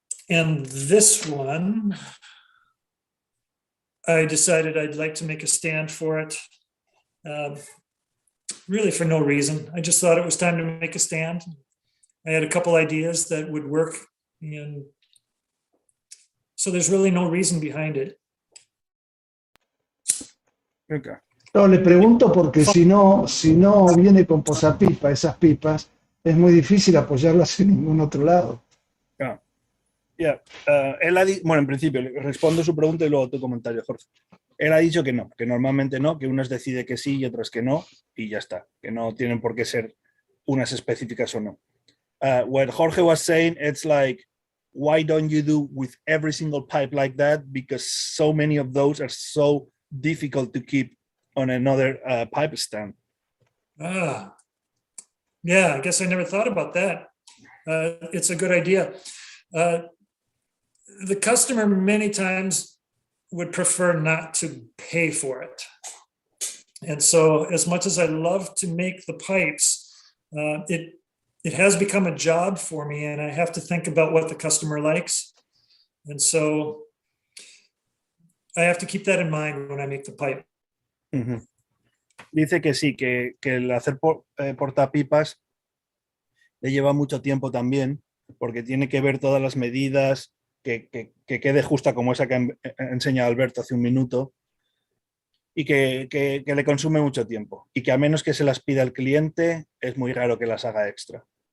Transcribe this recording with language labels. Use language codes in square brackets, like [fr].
[en] And this one, I decided I'd like to make a stand for it. Really for no reason. I just thought it was time to make a stand. I had a couple ideas that would work, and so there's really no reason behind it. Okay. [es] No, le pregunto porque si no viene con posapipa, esas pipas, es muy difícil apoyarlas en ningún otro lado. [en] Yeah. [es] Bueno, en principio, le respondo su pregunta y luego tu comentario, Jorge. Él ha dicho que no, que normalmente no, que unas decide que sí y otras que no, y ya está, que no tienen por qué ser unas específicas o no. [en] What Jorge was saying, it's like, why don't you do with every single pipe like that? Because so many of those are so difficult to keep on another pipe stand. Yeah, I guess I never thought about that. It's a good idea. The customer many times would prefer not to pay for it. And so as much as I love to make the pipes, it has become a job for me, and I have to think about what the customer likes. And so I have to keep that in mind when I make the pipe. Uh-huh. [es] Dice que sí, que el hacer portapipas le lleva mucho tiempo también, porque tiene que ver todas las medidas, que quede justa como esa que ha enseñado Alberto hace un minuto, y que le consume mucho tiempo, y que a menos que se las pida el cliente, es muy raro que las haga extra.